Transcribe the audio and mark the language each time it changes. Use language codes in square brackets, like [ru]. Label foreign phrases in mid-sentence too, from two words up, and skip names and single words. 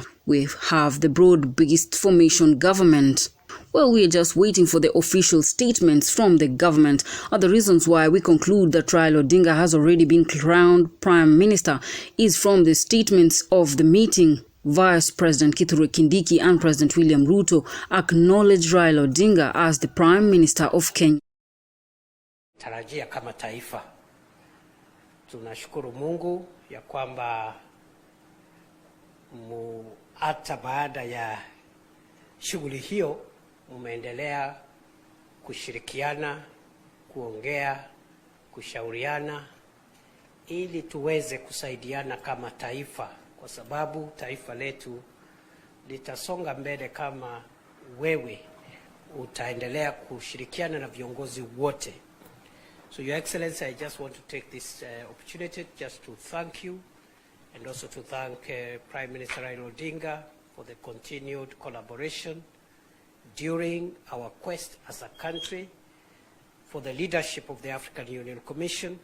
[en] We have the broad-based formation government. Well, we are just waiting for the official statements from the government. Other reasons why we conclude that Raila Odinga has already been crowned Prime Minister is from the statements of the meeting. Vice President Kithure Kindiki and President William Ruto acknowledged Raila Odinga as the Prime Minister of Kenya. [sw] Tarajia kama taifa, tunashukuru Mungu ya kwamba hata baada ya shughuli hiyo mumeendelea kushirikiana, kuongea, kushauriana ili tuweze kusaidiana kama taifa, kwa sababu taifa letu litasonga mbele kama wewe utaendelea kushirikiana na viongozi wote. [en] So Your Excellency, I just want to take this opportunity just to thank you and also to thank Prime Minister Raila Odinga for the continued collaboration during our quest as a country for the leadership of the African Union Commission.